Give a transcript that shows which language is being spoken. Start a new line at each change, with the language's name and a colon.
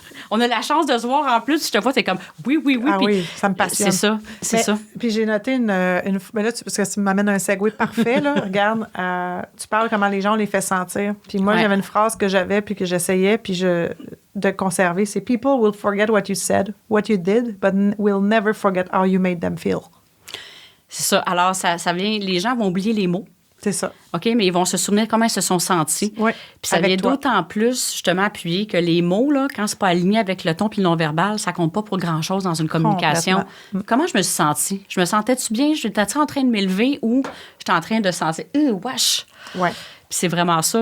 French: On a la chance de se voir en plus. Je te vois, t'es comme oui. Ah puis, oui, ça me passionne. C'est ça. Puis j'ai noté une ben là, parce que tu m'amènes un segue parfait. Là. Regarde, tu parles comment les gens on les fait sentir. Puis moi, j'avais une phrase que j'avais puis que j'essayais de conserver. C'est
English: People will forget what you said, what you did, but will never forget how you made them feel.
French: C'est ça. Alors, ça vient. Les gens vont oublier les mots. C'est ça. OK, mais ils vont se souvenir comment ils se sont sentis. Puis ça vient d'autant plus, justement, appuyer que les mots, là, quand c'est pas aligné avec le ton puis le non-verbal, ça compte pas pour grand-chose dans une communication. Comment je me suis sentie? Je me sentais-tu bien? J'étais-tu en train de m'élever ou j'étais en train de sentir « wesh! » Puis c'est vraiment ça.